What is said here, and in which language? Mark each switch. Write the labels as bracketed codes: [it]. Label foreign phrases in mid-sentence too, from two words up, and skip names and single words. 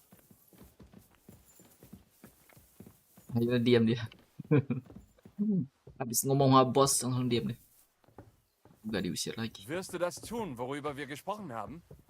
[id] Ayo diam dia. Habis ngomong sama bos langsung diam deh. Nggak diusir lagi. [de] Wirst du das tun, worüber wir gesprochen haben?